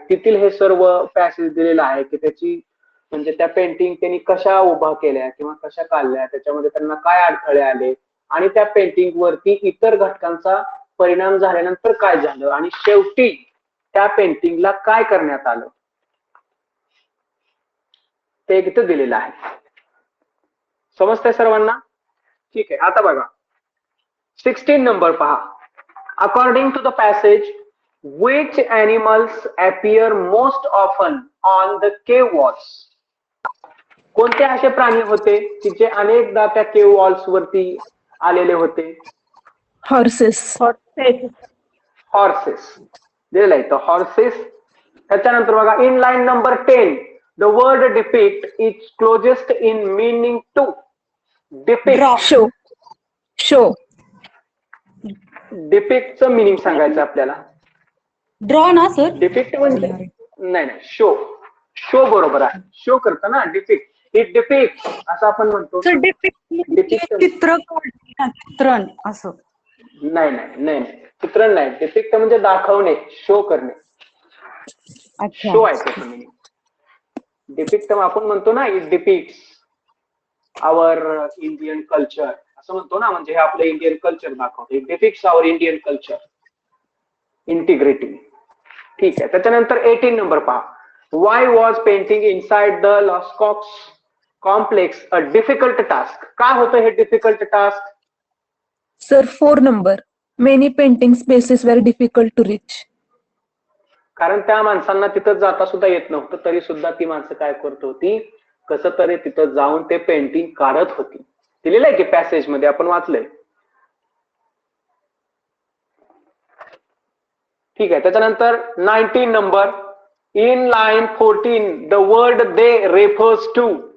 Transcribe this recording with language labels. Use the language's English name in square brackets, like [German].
[Marathi] तिथील हे सर्व पॅसेज दिलेलं आहे की त्याची म्हणजे त्या पेंटिंग त्यांनी कशा उभा केल्या किंवा कशा काढल्या, त्याच्यामध्ये त्यांना काय अडथळे आले आणि त्या पेंटिंग वरती इतर घटकांचा परिणाम झाल्यानंतर काय झालं आणि शेवटी त्या पेंटिंगला काय करण्यात आलं ते इथं दिलेलं आहे. समजतंय सर्वांना? ठीक आहे. आता बघा 16 नंबर पहा. [English] According to the passage Which animals appear most often on the cave walls? [Marathi] कोणते असे प्राणी होते की जे अनेकदा त्या केव वॉल्स वरती आलेले होते? [English] Horses. [Marathi] हॉर्सेस दिलेलं आहे तर हॉर्सेस. त्याच्यानंतर बघा [English] In line number 10 the word depict is closest in meaning to. Depict Show. Show. [Marathi] डिपिक्टचं meaning सांगायचं आपल्याला. ड्रॉ ना सर. डिपिक्ट म्हणजे नाही नाही शो. शो बरोबर आहे. शो करतं ना डिपिक्ट. [English] it depict [Marathi] असं आपण म्हणतो. सर डिपिक्ट चित्र काढणे, चित्रण असं. नाही नाही नाही नाही चित्रण नाही. डिपिक्ट म्हणजे दाखवणे, शो करणे. अच्छा. शो आहे त्याचं मिनिंग. डिपिक्ट आपण म्हणतो ना [English] it depicts our Indian culture [Marathi] असं म्हणतो ना, म्हणजे हे आपलं इंडियन कल्चर दाखवतो. [English] It depicts our Indian culture integrity. [Marathi] ठीक आहे. त्याच्यानंतर 18 नंबर पहा. [English] Why was painting inside the Lascaux complex a difficult task? [Marathi] काय होतं हे difficult task? [English] Sir, 4 number. Many painting spaces were difficult to reach. [Marathi] कारण त्या माणसांना तिथं जाता सुद्धा येत नव्हतं, तरी सुद्धा ती माणसं काय करत होती, कसं तरी तिथं जाऊन ते पेंटिंग काढत होती. दिलेलं आहे की पॅसेज मध्ये आपण वाचलंय. [English] ठीक आहे. [Marathi] त्याच्यानंतर 19 number [English] In line 14 the word they refers to.